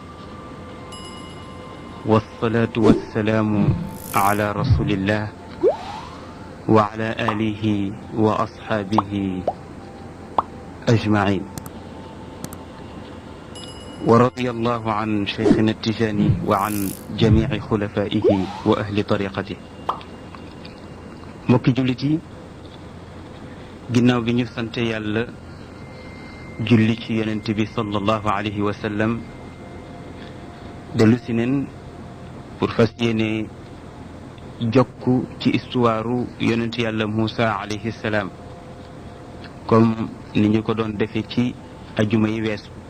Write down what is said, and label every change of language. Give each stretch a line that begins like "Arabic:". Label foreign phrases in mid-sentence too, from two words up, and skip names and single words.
Arabic: والصلاة والسلام على رسول الله وعلى آله وأصحابه أجمعين ورضي الله عن شيخنا التجاني وعن جميع خلفائه وأهل طريقته.
Wolof: mbokki jullit yi ginnaaw bi ñu sante yàlla julli ci yonent bi
Arabic: صلى الله عليه وسلم
Wolof: dellu si neen pour fas yéene jokku ci histoire yonent yàlla Moussa
Arabic: عليه السلام
Wolof: comme ni ñu ko doon defee ci ajuma yi weesu.